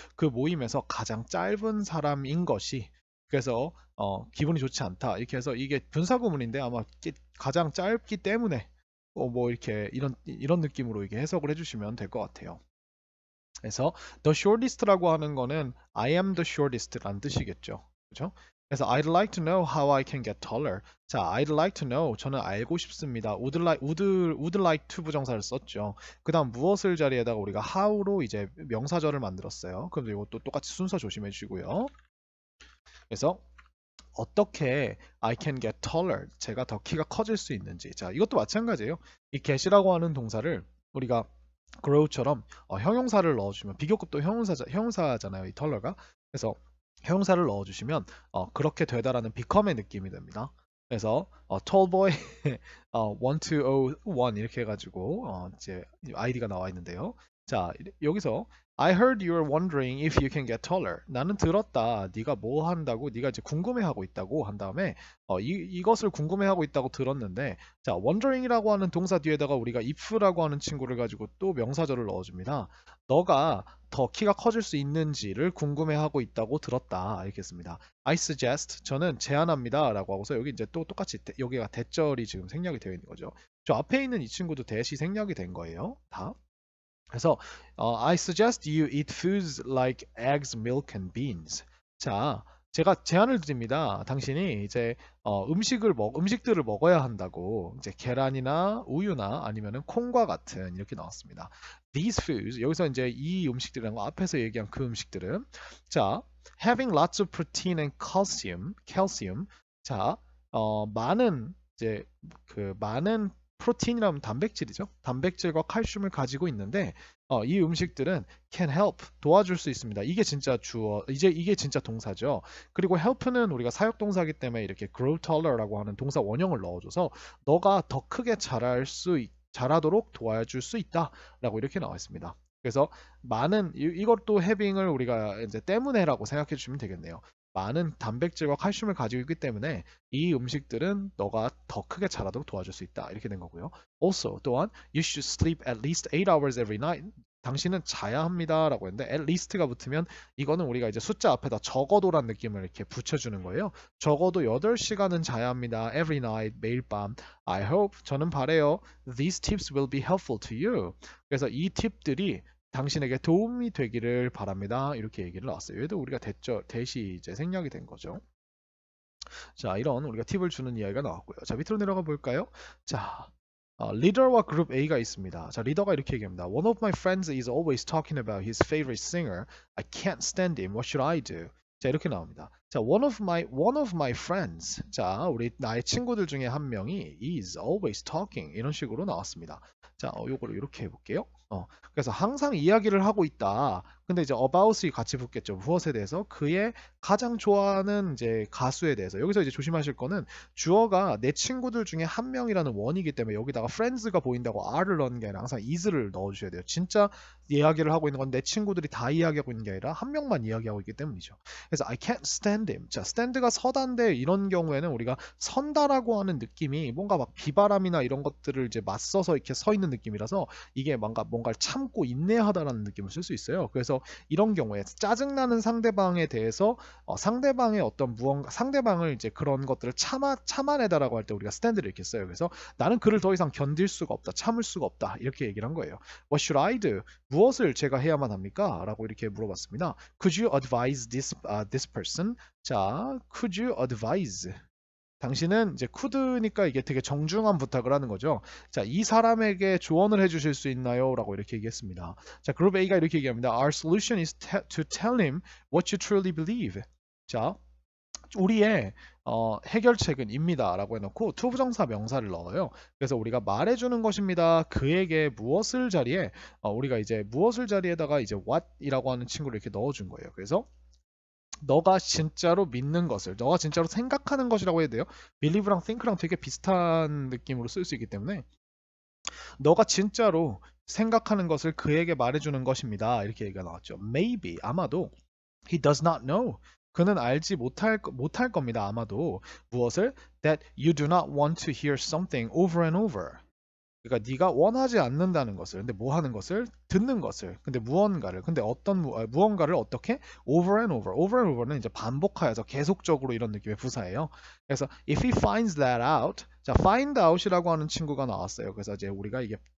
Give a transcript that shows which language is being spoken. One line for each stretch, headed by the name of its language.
Korean: 그 모임에서 가장 짧은 사람인 것이 그래서 기분이 좋지 않다. 이렇게 해서 이게 분사구문인데 아마 가장 짧기 때문에 뭐 이렇게 이런 느낌으로 이게 해석을 해주시면 될 것 같아요. 그래서 the shortest라고 하는 거는
English: I am the shortest
Korean: 라는 뜻이겠죠. 그죠?
English: 그래서 I'd like to know how I can get taller.
Korean: 자,
English: I'd like to know
Korean: 저는 알고 싶습니다. would like to 부정사를 썼죠. 그다음 무엇을 자리에다가 우리가 how로 이제 명사절을 만들었어요. 그럼 이것도 똑같이 순서 조심해 주시고요. 그래서 어떻게
English: I can get taller
Korean: 제가 더 키가 커질 수 있는지. 자, 이것도 마찬가지예요. 이 get이라고 하는 동사를 우리가 grow처럼 형용사를 넣어주면 비교급도 형용사잖아요. 이 털러가. 그래서 형용사를 넣어주시면 그렇게 되다라는 become의 느낌이 됩니다. 그래서 tall boy 1201 이렇게 해가지고 이제 아이디가 나와 있는데요.
English: 자, 여기서 I heard you were wondering if you can get taller.
Korean: 나는 들었다. 네가 뭐 한다고? 네가 이제 궁금해하고 있다고 한 다음에 이것을 궁금해하고 있다고 들었는데 자, wondering이라고 하는 동사 뒤에다가 우리가 if라고 하는 친구를 가지고 또 명사절을 넣어줍니다. 너가 더 키가 커질 수 있는지를 궁금해하고 있다고 들었다. 이렇게 했습니다.
English: I suggest
Korean: 저는 제안합니다. 라고 하고서 여기 이제 또 똑같이 여기가 대절이 지금 생략이 되어 있는 거죠. 저 앞에 있는 이 친구도 대시 생략이 된 거예요. 다.
English: 그래서 I suggest you eat foods like eggs, milk and beans.
Korean: 자, 제가 제안을 드립니다. 당신이 이제 음식들을 먹어야 한다고 이제 계란이나 우유나 아니면은 콩과 같은 이렇게 나왔습니다.
English: These foods
Korean: 여기서 이제 이 음식들이라는 거 앞에서 얘기한 그 음식들은 자,
English: having lots of protein and calcium.
Korean: 자, 많은 이제 그 많은 프로틴이라면 단백질이죠. 단백질과 칼슘을 가지고 있는데 이 음식들은 can help 도와줄 수 있습니다. 이게 진짜 주어 이게 진짜 동사죠. 그리고 help는 우리가 사역 동사이기 때문에 이렇게 grow taller라고 하는 동사 원형을 넣어줘서 너가 더 크게 자라도록 도와줄 수 있다라고 이렇게 나와 있습니다. 그래서 많은 이것도 having을 우리가 이제 때문에라고 생각해 주시면 되겠네요. 많은 단백질과 칼슘을 가지고 있기 때문에 이 음식들은 너가 더 크게 자라도록 도와줄 수 있다. 이렇게 된 거고요.
English: Also,
Korean: 또한
English: you should sleep at least 8 hours every night.
Korean: 당신은 자야 합니다라고 했는데 at least가 붙으면 이거는 우리가 이제 숫자 앞에다 적어도란 느낌을 이렇게 붙여주는 거예요. 적어도 8시간은 자야 합니다.
English: Every night,
Korean: 매일 밤.
English: I hope,
Korean: 저는 바래요.
English: These tips will be helpful to you.
Korean: 그래서 이 팁들이 당신에게 도움이 되기를 바랍니다. 이렇게 얘기를 나왔어요. 얘도 우리가 대시 이제 생략이 된 거죠. 자, 이런 우리가 팁을 주는 이야기가 나왔고요. 자, 밑으로 내려가 볼까요? 자, 리더와 그룹 A가 있습니다. 자, 리더가 이렇게 얘기합니다.
English: One of my friends is always talking about his favorite singer. I can't stand him. What should I do?
Korean: 자, 이렇게 나옵니다. 자,
English: one of my friends.
Korean: 자, 나의 친구들 중에 한 명이
English: is always talking
Korean: 이런 식으로 나왔습니다. 자, 요거를 이렇게 해볼게요. 그래서 항상 이야기를 하고 있다. 근데 이제 about이 같이 붙겠죠. 무엇에 대해서? 그의 가장 좋아하는 이제 가수에 대해서. 여기서 이제 조심하실 거는 주어가 내 친구들 중에 한 명이라는 원이기 때문에 여기다가 friends가 보인다고 R을 넣는 게 아니라 항상 is를 넣어주셔야 돼요. 진짜 이야기를 하고 있는 건 내 친구들이 다 이야기하고 있는 게 아니라 한 명만 이야기하고 있기 때문이죠.
English: 그래서 I can't stand him.
Korean: 자, stand가 서다인데 이런 경우에는 우리가 선다라고 하는 느낌이 뭔가 막 비바람이나 이런 것들을 이제 맞서서 이렇게 서 있는 느낌이라서 이게 뭔가를 참고 인내하다라는 느낌을 쓸 수 있어요. 그래서 이런 경우에 짜증나는 상대방에 대해서 상대방의 어떤 상대방을 이제 그런 것들을 참아내다라고 할 때 우리가 stand를 이렇게 써요. 그래서 나는 그를 더 이상 견딜 수가 없다, 참을 수가 없다 이렇게 얘기를 한 거예요.
English: What should I do?
Korean: 무엇을 제가 해야만 합니까? 라고 이렇게 물어봤습니다.
English: Could you advise this person? 자, could you advise?
Korean: 당신은 이제 could니까 이게 되게 정중한 부탁을 하는 거죠. 자, 이 사람에게 조언을 해주실 수 있나요? 라고 이렇게 얘기했습니다. 자, 그룹 A가 이렇게 얘기합니다.
English: Our solution is to tell him what you truly believe.
Korean: 자, 우리의 해결책은 입니다 라고 해놓고 투부정사 명사를 넣어요. 그래서 우리가 말해주는 것입니다. 그에게 무엇을 자리에 우리가 이제 무엇을 자리에다가 이제 what이라고 하는 친구를 이렇게 넣어준 거예요. 그래서 너가 진짜로 믿는 것을, 너가 진짜로 생각하는 것이라고 해야 돼요. believe랑 think랑 되게 비슷한 느낌으로 쓸 수 있기 때문에 너가 진짜로 생각하는 것을 그에게 말해주는 것입니다. 이렇게 얘기가 나왔죠.
English: Maybe,
Korean: 아마도
English: he does not know.
Korean: 그는 알지 못할 겁니다. 아마도 무엇을?
English: That you do not want to hear something over and over.
Korean: 그러니까 네가 원하지 않는다는 것을, 근데 뭐 하는 것을? 듣는 것을. 근데 무언가를, 근데 무언가를 어떻게?
English: over and over.
Korean: over and over는 이제 반복하여서 계속적으로 이런 느낌의 부사예요. 그래서
English: if he finds that out,
Korean: 자, find out이라고 하는 친구가 나왔어요. 그래서 이제 우리가 이게